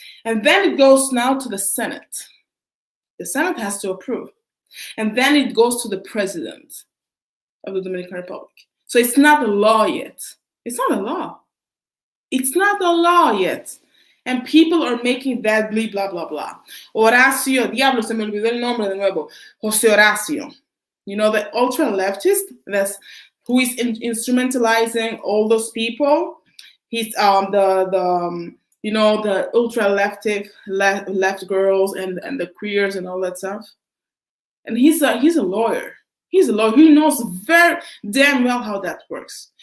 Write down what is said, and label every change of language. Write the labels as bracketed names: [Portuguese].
[English] And then it goes now to the Senate. The Senate has to approve. And then it goes to the President of the Dominican Republic. So it's not a law yet. It's not a law. It's not a law yet. And people are making that blah, blah, blah. [Spanish] Horacio, diablo, se me olvidó el nombre de nuevo. José Horacio. [English] You know, the ultra-leftist who is instrumentalizing all those people. He's the ultra left girls and the queers and all that stuff. And he's a lawyer. He's a lawyer. He knows very damn well how that works.